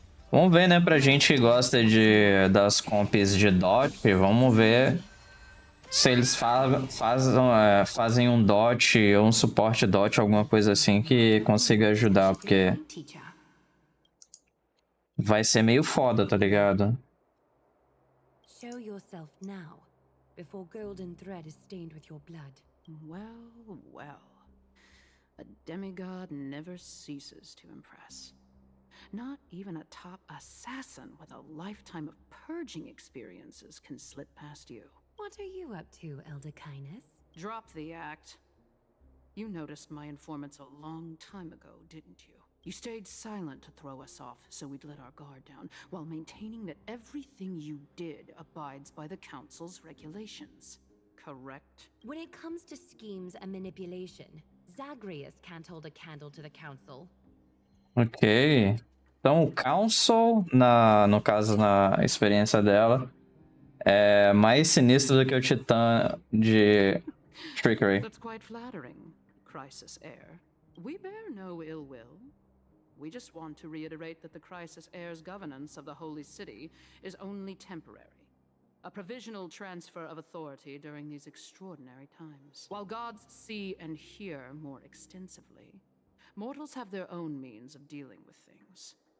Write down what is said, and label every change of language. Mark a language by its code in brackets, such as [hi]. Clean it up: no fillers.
[pt] Vamos ver, né, pra gente que gosta das comps de dot, vamos ver se eles fazem um dot ou um suporte dot, alguma coisa assim que consiga ajudar, porque vai ser meio foda, tá ligado? [en] Show yourself now, before golden thread is stained with your blood. Well, well. A demigod never ceases to impress. Not even a top assassin with a lifetime of purging experiences can slip past you. What are you up to, Elder Kindness? Drop the act. You noticed my informants a long time ago, didn't you? You stayed silent to throw us off, so we'd let our guard down, while maintaining that everything you did abides by the Council's regulations. Correct? When it comes to schemes and manipulation, Zagreus can't hold a candle to the Council. Ok. [pt] Então o Council, no caso, na experiência dela, é mais sinistro do que o Titã de Trickery. [en] That's quite flattering, Crisis Heir. We bear no ill will. We just want to reiterate that the Crisis Heir's governance of the Holy City is only temporary. A provisional transfer of authority during these extraordinary times. While gods see and hear more extensively, mortals have their own means of dealing with things.